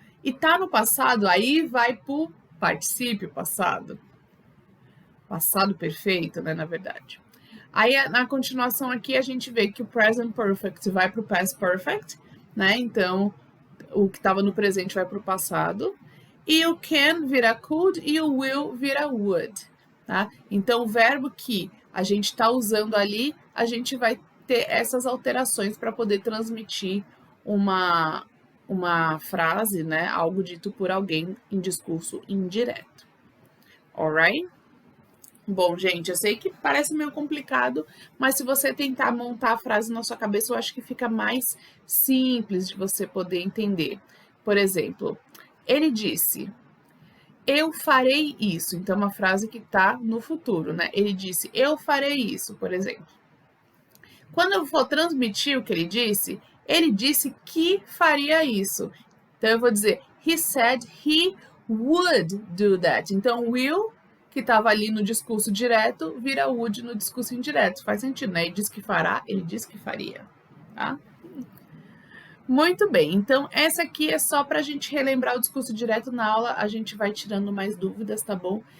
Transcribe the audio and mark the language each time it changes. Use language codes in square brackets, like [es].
[pt] E tá no passado, aí vai para o particípio passado. Passado perfeito, né, na verdade. Aí, na continuação aqui, a gente vê que o present perfect vai para o past perfect, né? Então, o que estava no presente vai para o passado. E o can vira could e o will vira would, tá? Então, o verbo que a gente está usando ali, a gente vai ter essas alterações para poder transmitir uma frase, né? Algo dito por alguém em discurso indireto. Alright? Bom, gente, eu sei que parece meio complicado, mas se você tentar montar a frase na sua cabeça, eu acho que fica mais simples de você poder entender. Por exemplo, ele disse, eu farei isso. Então, uma frase que está no futuro, né? Ele disse, eu farei isso, por exemplo. Quando eu for transmitir o que ele disse que faria isso. Então, eu vou dizer, [en] he said he would do that. [pt] Então, will, que estava ali no discurso direto, vira would no discurso indireto. Faz sentido, né? Ele disse que fará, ele disse que faria, tá? Muito bem, então essa aqui é só para a gente relembrar o discurso direto na aula, a gente vai tirando mais dúvidas, tá bom?